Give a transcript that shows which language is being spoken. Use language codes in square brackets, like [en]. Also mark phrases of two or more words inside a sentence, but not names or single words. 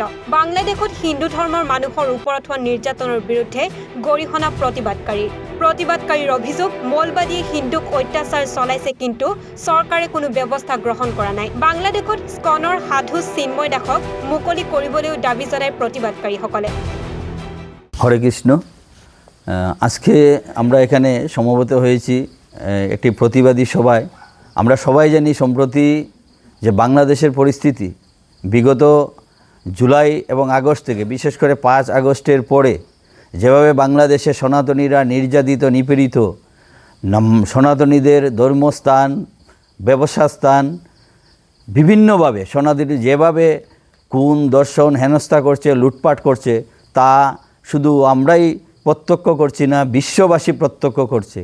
[as] বাংলাদেশত হিন্দু ধৰ্মৰ মানুহৰ ওপৰত হোৱা নিৰ্যাতনৰ বিৰুদ্ধে গৰিহণা প্ৰতিবাদকাৰীৰ অভিযোগ, মৌলবাদীয়ে হিন্দুক অত্যাচাৰ চলাইছে কিন্তু চৰকাৰে কোনো ব্যৱস্থা গ্ৰহণ কৰা নাই। বাংলাদেশত স্কনৰ সাধু চিন্ময় দাসক মুকলি কৰিবলৈও দাবী জনায় প্ৰতিবাদকাৰীসকলে। [sa] হরে কৃষ্ণ। [bn] আজকে আমরা এখানে সমবেত হয়েছি একটি প্রতিবাদী সভায়। আমরা সবাই জানি সম্প্রতি যে বাংলাদেশের পরিস্থিতি বিগত জুলাই এবং আগস্ট থেকে, বিশেষ করে 5 আগস্টের পরে যেভাবে বাংলাদেশে সনাতনীরা নির্যাতিত, নিপীড়িত, সনাতনীদের ধর্মস্থান, ব্যবসা স্থান বিভিন্নভাবে সনাতনী যেভাবে খুন, দর্শন, হেনস্থা করছে, লুটপাট করছে, তা শুধু আমরাই প্রত্যক্ষ করছি না, বিশ্ববাসী প্রত্যক্ষ করছে।